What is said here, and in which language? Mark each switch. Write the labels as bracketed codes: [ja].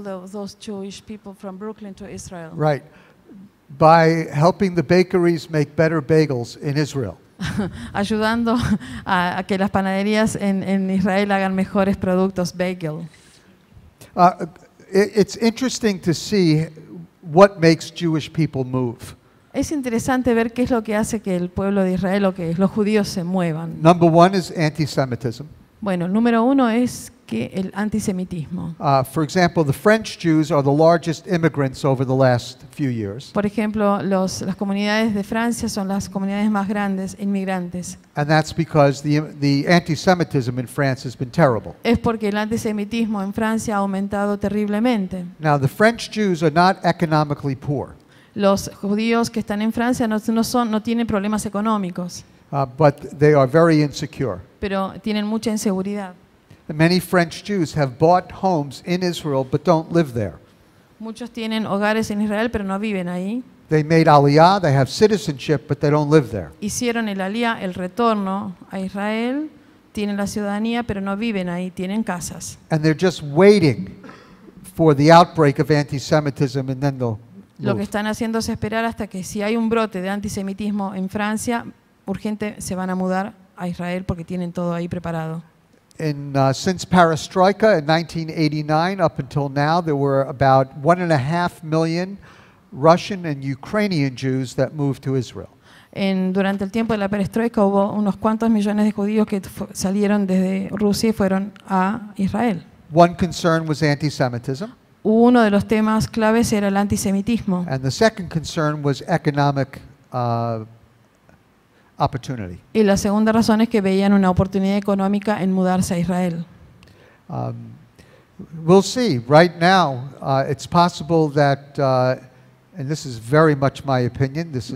[en] those Jewish people from Brooklyn to Israel. Right. By helping the bakeries make better bagels in Israel. [es] Ayudando a que las panaderías en Israel hagan mejores productos bagel. [en] It's interesting to see what makes Jewish people move. [es] Es interesante ver qué es lo que hace que el pueblo de Israel o que los judíos se muevan. [en] Number one is anti-Semitism. [es] Bueno, el número uno es que el antisemitismo. [en] For example, the French Jews are the largest immigrants over the last few years. [es] Por ejemplo, las comunidades de Francia son las comunidades más grandes inmigrantes. [en] And that's because the anti-Semitism in France has been terrible. [es] Es porque el antisemitismo en Francia ha aumentado terriblemente. [en] Now, the French Jews are not economically poor, [es] Los judíos que están en Francia no tienen problemas económicos, [en] but they are very insecure. [es] pero tienen mucha inseguridad. [en] Many French Jews have bought homes in Israel but don't live there. [es] Muchos tienen hogares en Israel, pero no viven ahí. [en] They made Aliyah, they have citizenship, but they don't live there. [es] Hicieron el alía, el retorno a Israel, tienen la ciudadanía, pero no viven ahí, tienen casas. [en] And they're just waiting for the outbreak of anti-Semitism and then they'll [es] Lo que [en] move. [es] están haciendo es esperar hasta que si hay un brote de antisemitismo en Francia, urgente se van a mudar a Israel porque tienen todo ahí preparado. [en] Since Perestroika in 1989 up until now, there were about 1.5 million Russian and Ukrainian Jews that moved to Israel. [es] Durante el tiempo de la perestroika hubo unos cuantos millones de judíos que salieron desde Rusia y fueron a Israel. [en] One concern was anti-Semitism, [es] Uno de los temas claves era el antisemitismo [en] and the second concern was economic opportunity. [es] y la segunda razón es que veían una oportunidad económica en mudarse a Israel. [en] We'll see. Right now, it's possible that, and this is very much my opinion, this is